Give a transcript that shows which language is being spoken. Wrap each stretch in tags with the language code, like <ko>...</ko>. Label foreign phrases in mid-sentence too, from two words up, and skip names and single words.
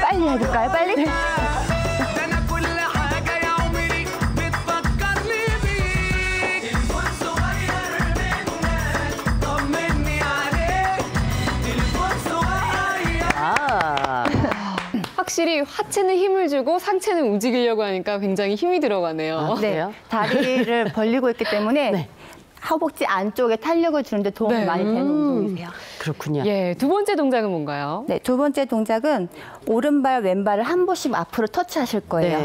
<ko>빨리 해볼까요? 빨리?</ko> <ar>ده انا كل حاجه يا عمري بتفكرني بيك تليفون صغير منك طمني عليك تليفون صغير</ar> <ko>확실히 하체는 힘을 주고 상체는 움직이려고 하니까 굉장히 힘이 들어가네요. 네, 그래요? 다리를 벌리고 있기 때문에 허벅지 안쪽에 탄력을 주는데 도움이 많이 되는 운동이세요. 그렇군요. 예, 두 번째 동작은 뭔가요? 네, 두 번째 동작은 오른발, 왼발을 한 번씩 앞으로 터치하실 거예요.</ko>